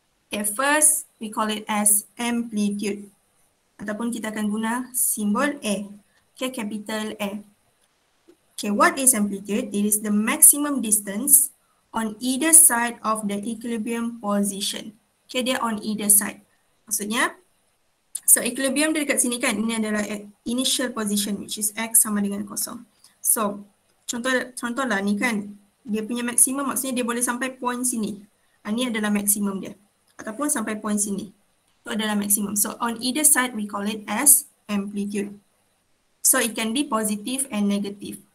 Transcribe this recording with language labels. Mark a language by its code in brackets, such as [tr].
[en] Okay, first we call it as amplitude. [ms] Ataupun kita akan guna simbol A. [en] Okay, capital A. Okay, what is amplitude? It is the maximum distance on either side of the equilibrium position. Okay, dia on either side. [ms] Maksudnya, so equilibrium dia dekat sini kan, ini adalah initial position which is X sama dengan kosong. So, contohlah ni kan, dia punya maksimum maksudnya dia boleh sampai point sini. Ini adalah maksimum dia. Ataupun sampai point sini. Itu adalah maksimum. [en] So, on either side we call it as amplitude. So, it can be positive and negative.